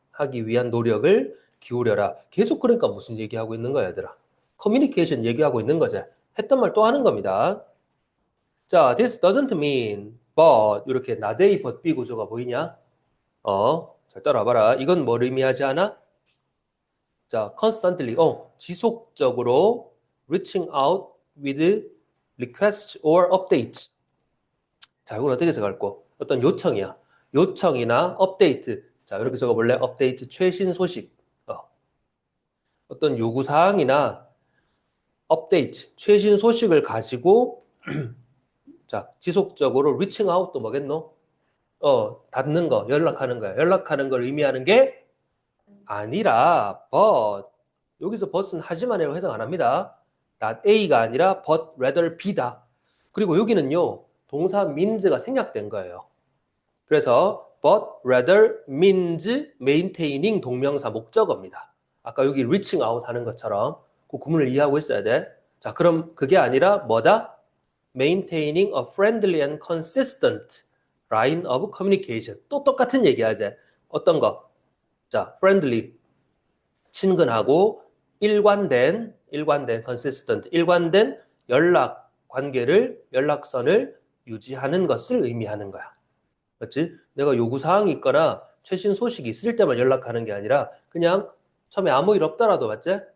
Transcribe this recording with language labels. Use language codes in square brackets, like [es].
[ko] 하기 위한 노력을 기울여라. 계속 그러니까 무슨 얘기하고 있는 거야, 얘들아? 커뮤니케이션 얘기하고 있는 거지. 했던 말 또 하는 겁니다. 자, [en] this doesn't mean, but [ko] 이렇게 not A, but B 구조가 보이냐? 잘 따라와봐라. 이건 뭘 의미하지 않아? [en] 자, constantly, 지속적으로 reaching out with requests or updates. [ko] 자, 이건 어떻게 해석할고? 어떤 요청이야. 요청이나 업데이트. 자, 이렇게 적어볼래? 업데이트, 최신 소식. 어떤 요구사항이나 업데이트, 최신 소식을 가지고 자, 지속적으로 reaching out도 뭐겠노? 닿는 거, 연락하는 거야. 연락하는 걸 의미하는 게 아니라 but 여기서 but은 하지만이라고 해석 안 합니다. not A가 아니라 [en] but rather [ko] B다. 그리고 여기는요. 동사 means가 생략된 거예요. [en] 그래서 but rather means maintaining [ko] 동명사 목적어입니다. 아까 여기 reaching out 하는 것처럼 그 구문을 이해하고 있어야 돼. 자, 그럼 그게 아니라 뭐다? [en] maintaining a friendly and consistent line of communication. [ko] 또 똑같은 얘기하지. 어떤 거? 자, friendly, 친근하고 일관된 consistent, 일관된 연락 관계를, 연락선을 유지하는 것을 의미하는 거야. 맞지? 내가 요구사항이 있거나 최신 소식이 있을 때만 연락하는 게 아니라 그냥 처음에 아무 일 없더라도 맞지?